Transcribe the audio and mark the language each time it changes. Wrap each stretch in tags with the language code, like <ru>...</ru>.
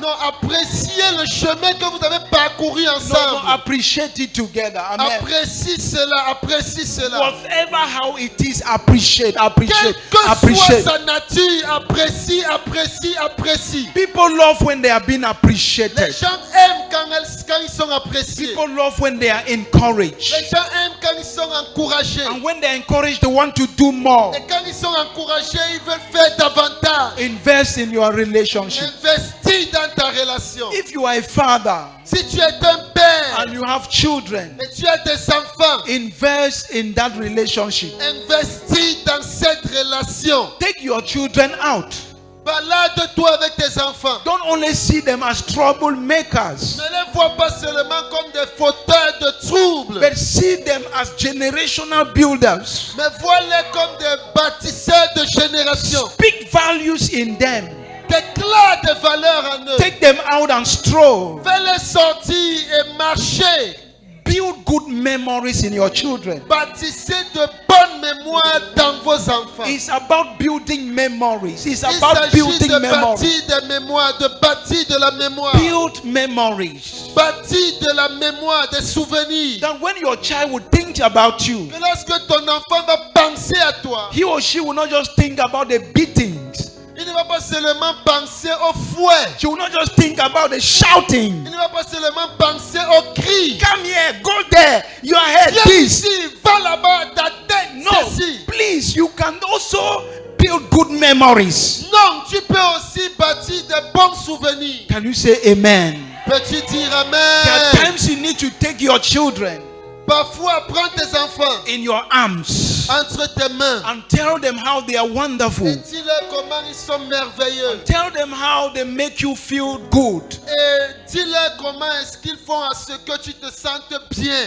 <fr>Non, appréciez le chemin que vous avez parcouru ensemble.</fr> <en>No, appreciate it together. Amen.</en> <fr>Apprécie cela, apprécie cela.</fr> <en>Whatever how it is, appreciate.</en> <fr>Quelle que soit sa nature, apprécie, apprécie, apprécie.</fr> <en>People love when they are being</en> <fr>Les</fr> <en>appreciated.</en> <fr>gens aiment quand ils sont appréciés.</fr> <en>People love when they are encouraged.</en> <fr>Les gens aiment quand ils sont encouragés.</fr> <en>And when they are encouraged, they want to do more.</en> <fr>Et quand ils sont encouragés, ils veulent faire davantage.</fr> <en>Invest in your relationship.</en> <fr>Investis dans ta relation.</fr> <en>If you are a father</en> <fr>Si tu es un père</fr> <en>and you have children,</en> <fr>et tu as des enfants,</fr> <en>invest in that relationship.</en> <fr>investis dans cette relation.</fr> <en>Take your children out.</en> <fr>Balade-toi avec tes enfants.</fr> <en>Don't only see them as troublemakers,</en> <fr>Ne les vois pas seulement comme des fauteurs de troubles,</fr> <en>but see them as generational builders.</en> <fr>mais vois-les comme des bâtisseurs de génération.</fr> <en>Speak values in them.</en> <fr>Déclare des valeurs en eux.</fr> <en>Take them out and stroll.</en> <fr>Fais-les sortir et marcher.</fr> <en>Build good memories in your children.</en> <fr>Bâtissez de bonnes mémoires dans vos enfants.</fr> <en>It's about building memories. It's</en> <fr>Il</fr> <en>about</en> <fr>s'agit</fr> <en>building</en> <fr>de</fr> <en>memories.</en> <fr>bâtir des mémoires, de bâtir de la mémoire.</fr> <en>Build memories.</en> <fr>Bâtir de la mémoire, des souvenirs.</fr> <en>That when your child will think about you,</en> <fr>Que lorsque ton enfant va penser à toi,</fr> <en>he or she will not just think about the beatings.</en> <fr>il ne va pas seulement penser au fouet.</fr> <en>She will not just think about the shouting.</en> <fr>Il ne va pas seulement penser au cri.</fr> <en>Come here, go there, your head</en> <fr>Viens</fr> <en>this.</en> <fr>ici, va là-bas, ta tête,</fr> <en>No,</en> <fr>ceci.</fr> <en>please, you can also build good memories.</en> <fr>Non, tu peux aussi bâtir des bons souvenirs.</fr> <en>Can you say amen?</en> <fr>Peux-tu dire</fr> <en>There are</en> <fr>amen?</fr> <en>times you need to take your children</en> <fr>Parfois, prends tes enfants</fr> <en>in your arms</en> <fr>entre tes mains</fr> <en>and tell them how they are wonderful.</en> <fr>et dis-leur comment ils sont merveilleux.</fr> <en>Tell them how they make you feel good.</en> <fr>Et dis-leur comment est-ce qu'ils font à ce que tu te sentes bien.</fr>